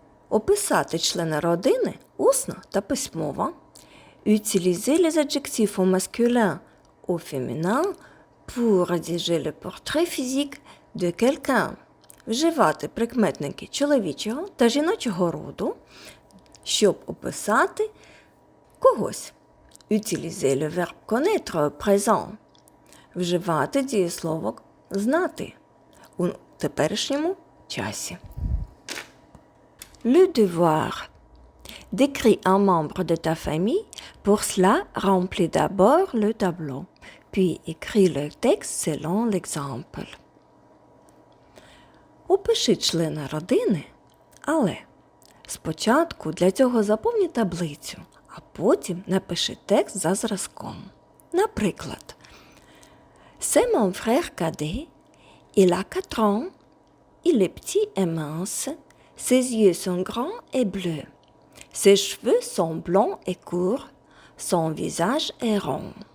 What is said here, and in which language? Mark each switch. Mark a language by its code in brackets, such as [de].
[uk] описати члена родини усно та письмово, [fr] utiliser les adjectifs au masculin, au féminin pour rédiger le portrait physique de quelqu'un, [uk] вживати прикметники чоловічого та жіночого роду, щоб описати когось, [fr] utiliser le verbe connaître au présent, [uk] вживати дієслово знати у теперішньому часі. [fr] Le devoir. Décris un membre de ta famille. Pour cela, remplis d'abord le tableau, puis écris le texte selon l'exemple. [uk] Опиши члена родини, але спочатку для цього заповни таблицю, а потім напиши текст за зразком. Наприклад, [fr] c'est mon frère cadet, il a 4 ans, il est petit et mince, ses yeux sont grands et bleus, ses cheveux sont blonds et courts, son visage est rond.